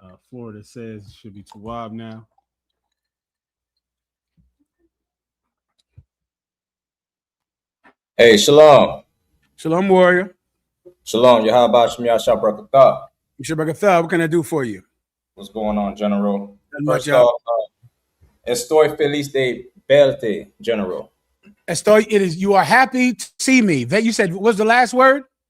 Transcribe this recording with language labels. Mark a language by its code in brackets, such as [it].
[en] Florida says it should be Tawab now. Hey, shalom. Shalom, warrior. Shalom, Yahweh Shem Yahshua Barakatah. Barakatah, what can I do for you? What's going on, General? First [es] off, estoy feliz de verte, General. [en] Estoy, you are happy to see me. That you said, what's the last word?